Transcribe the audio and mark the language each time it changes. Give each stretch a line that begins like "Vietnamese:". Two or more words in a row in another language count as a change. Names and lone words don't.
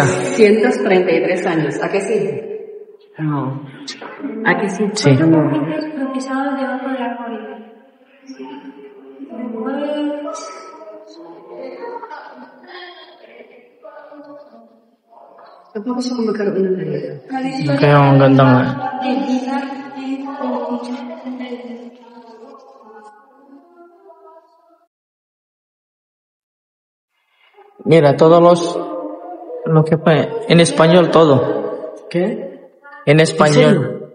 Spanish: 133 años. ¿A qué sí? No. Aquí sí. Sí. Procesados debajo de la córdoba.
Filipino: Tampoco siya magkaroon ng ganito. Kaya ang ganda nga.
Spanish: Mira, lo que fue, en español todo. ¿Qué? En español.